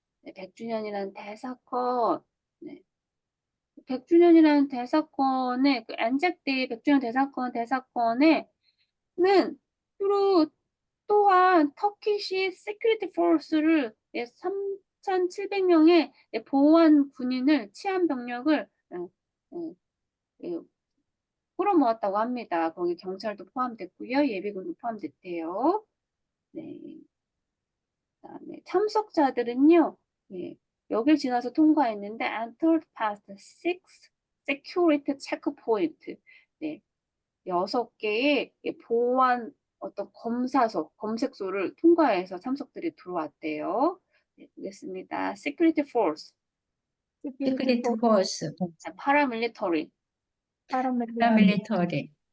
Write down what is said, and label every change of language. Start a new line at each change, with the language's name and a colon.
Korean: 네, 100주년이라는 대사건, 네. 100주년이라는 대사건의 그 안잭데이 100주년 대사건에는 주로 또한 터키시 시큐리티 포스를 3,700명의 보안 군인을 치안 병력을 끌어모았다고 합니다. 거기 경찰도 포함됐고요. 예비군도 포함됐대요. 네. 그다음에 참석자들은요. 여길 지나서 통과했는데
English: entered past 6 security checkpoint.
Korean: 네. 6개의 보안 어떤 검색소를 통과해서 참석들이 들어왔대요. 네, 보겠습니다. Security Force, 시크릿 포스.
English: Paramilitary,
Korean: 파라밀리터리.